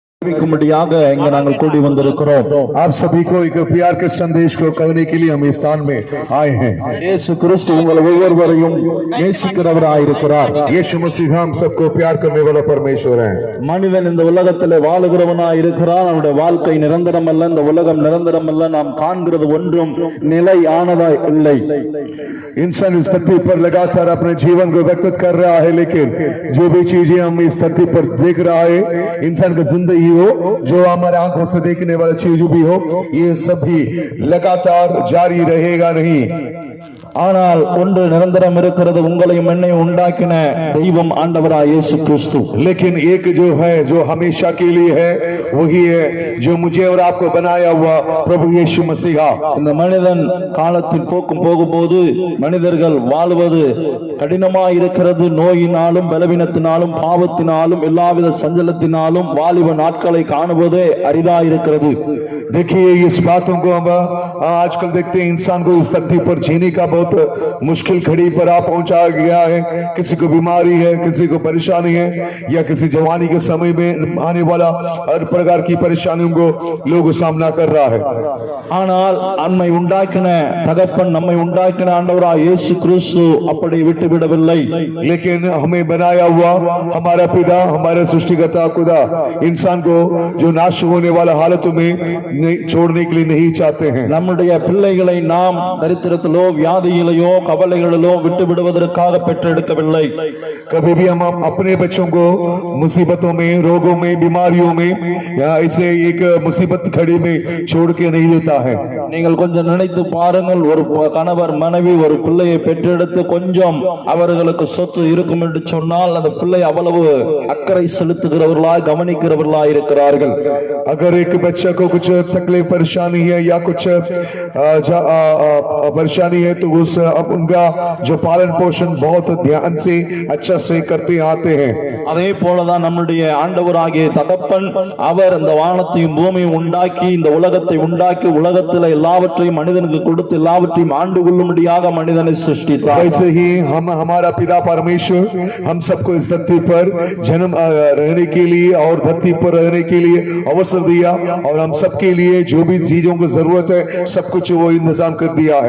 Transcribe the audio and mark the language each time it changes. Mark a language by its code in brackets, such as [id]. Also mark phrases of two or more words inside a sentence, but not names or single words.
[ta] நாங்கள் கூடி வந்திருக்கிறோம். [hi] आप सभी को एक प्यार के संदेश को कहने के लिए हम इस स्थान में आए हैं. [ta] இயேசு கிறிஸ்து உங்கள் ஒவ்வொருவரையும் நேசிக்கிறவராயிருக்கிறார். [hi] यीशु मसीह हम सबको प्यार करने वाला परमेश्वर है. [ta] மனிதன் இந்த உலகத்திலே வாழுகிறவனாயிருக்கிறான். அவனுடைய வாழ்க்கை நிரந்தரம் அல்ல, இந்த உலகம் நிரந்தரம் அல்ல. நாம் காண்கிறது ஒன்றும் நிலையானதா இல்லை. [hi] इंसान इस धरती पर लगातार अपने जीवन को व्यतीत कर रहा है, लेकिन जो भी चीजें हम इस धरती पर देख रहा है, इंसान की जिंदगी हो, जो हमारे आंखों से देखने वाला चीज भी हो, ये सभी लगातार जारी रहेगा नहीं. [ta] ஆனால் ஒன்று நிரந்தரம் இருக்கிறது, உங்களையும் என்னையும் உண்டாக்கின தெய்வம் ஆண்டவராய் இயேசு கிறிஸ்து. [hi] लेकिन एक जो है, जो हमेशा के लिए है, वही है जो मुझे और आपको बनाया हुआ प्रभु यीशु मसीह. [ta] இந்த மனிதன் காலத்தின் போக்கும் போகும்போது மனிதர்கள் வாழ்வது கடினமாய் இருக்கிறது. நோயினாலும் பலவீனத்தினாலும் பாவத்தினாலும் எல்லாவித சஞ்சலத்தினாலும் வாலிப நாட்களை காணுவதே அரிதாயிருக்கிறது. [hi] देखिए इस बातों को हम आजकल देखते हैं, इंसान को इस धरती पर जीने का बहुत मुश्किल घड़ी पर आ पहुंचा गया है. किसी को बीमारी है, किसी को परेशानी है, या किसी जवानी के समय में आने वाला हर प्रकार की परेशानियों को लोग सामना कर रहा है. [ta] ஆனால் நம்மை உண்டாக்கின தகப்பன், நம்மை உண்டாக்கின ஆண்டவராய் இயேசு கிறிஸ்து அப்படி விட்டுவிடவில்லை. [hi] लेकिन हमें बनाया हुआ हमारा पिता, हमारा सृष्टिकर्ता खुदा इंसान को जो नाश होने वाला हालतों में छोड़ने के लिए नहीं चाहते हैं. [ta] நம்முடைய பிள்ளைகளை நாம் தரித்திரத்திலோ வியாதியிலோ கவலைகளிலோ விட்டு விடுவதற்காக பெற்றெடுக்கவில்லை. [hi] कभी भी हम अपने बच्चों को मुसीबतों में, रोगों में, बीमारियों में या ऐसे एक मुसीबत खड़ी में छोड़ के नहीं देता है. [ta] நீங்கள் கொஞ்சம் நினைத்து பாருங்கள், ஒரு கணவர் மனைவி ஒரு பிள்ளையை பெற்றெடுத்து கொஞ்சம் அவர்களுக்கு சொத்து இருக்கும் என்று சொன்னால் அந்த பிள்ளை अவ்வளவு அக்கறை செலுத்துகிறவர்களாய் கவனிக்கிறவர்களாய் இருக்கிறார்கள். [hi] अगर एक बच्चा को कुछ तकलीफ परेशानी है या कुछ परेशानी है तो उस उनका जो पालन पोषण बहुत ध्यान से अच्छा से करते आते हैं. [ta] அதே போலதான் நம்முடைய ஆண்டவராகிய தகப்பன், அவர் இந்த வானத்தையும் பூமியும் உண்டாக்கி இந்த உலகத்தை உண்டாக்கி உலகத்தில் எல்லாவற்றையும் மனிதனுக்கு கொடுத்து எல்லாவற்றையும் ஆண்டு கொள்ளும்படியாக மனிதனை சிருஷ்டித்தார். [hi] वैसे ही हम हमारा पिता परमेश्वर हम सबको इस धरती पर जन्म रहने के लिए और धरती पर रहने के लिए अवसर दिया, और हम सबके लिए जो भी चीजों की जरूरत है सब कुछ वो इंतजाम कर दिया है.